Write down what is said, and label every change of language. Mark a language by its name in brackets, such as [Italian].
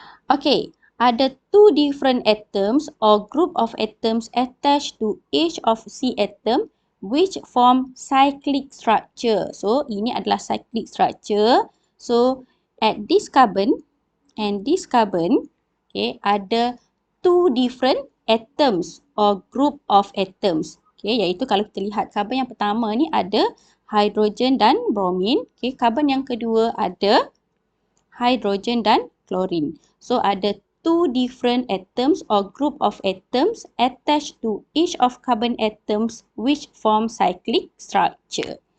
[English] Okay, ada two different atoms or group of atoms attached to each of C atom which form cyclic structure. [Malay] So, ini adalah cyclic structure. [English] So, at this carbon and this carbon, okay, ada two different atoms or group of atoms. [Malay] Okay, iaitu kalau kita lihat karbon yang pertama ni ada hidrogen dan bromin. Okay, karbon yang kedua ada hidrogen dan klorin. [English] So, ada two different atoms or group of atoms attached to each of carbon atoms which form cyclic structure.